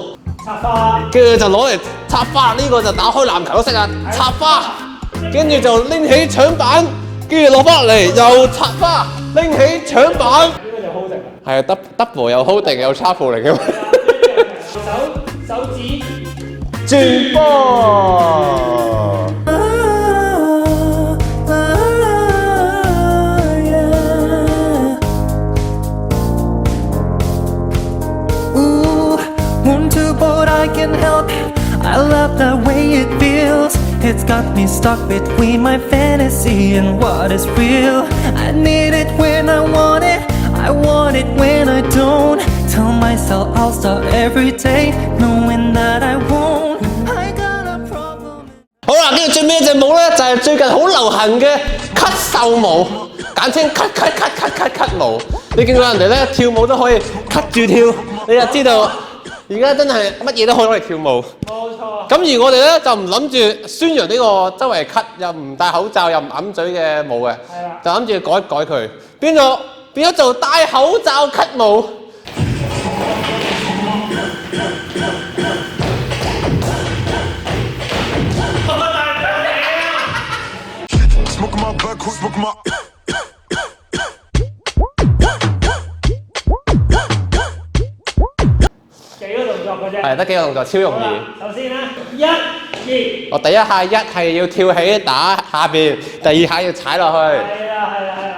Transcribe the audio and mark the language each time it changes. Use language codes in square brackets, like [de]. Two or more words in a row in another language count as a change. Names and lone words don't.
[yue] 插花，跟住就攞嚟插花，呢個就打開籃球都識啊！插花，跟住就拎起搶板， 跟住攞翻嚟又插花，拎起搶板。呢個就 hold 定啦。係啊，double 又 hold 定又 travel 嚟嘅嘛。手指轉波。 [en] Want to, but I can't help it. I love the way it feels. It's got me stuck between my fantasy and what is real. I need it when I want it. I want it when I don't. Tell myself I'll start every day, knowing that I won't. I got a problem. [yue] 好啦，跟住最尾一隻舞咧，就係最近好流行嘅咳嗽舞，簡稱咳舞。你見到人哋咧跳舞都可以咳住跳，你就知道而家真係乜嘢都可以攞嚟跳舞。冇錯。咁而我哋咧就唔諗住宣揚呢個周圍咳又唔戴口罩又唔揞嘴嘅舞嘅，就諗住改一改佢，變咗做戴口罩咳舞。 [en] Smoking my blood, smoking my. [yue] 幾個動作嘅啫。係得幾個動作，超容易。首先咧，1、2。我第一下係要跳起打下邊，第二下要踩落去。係啦。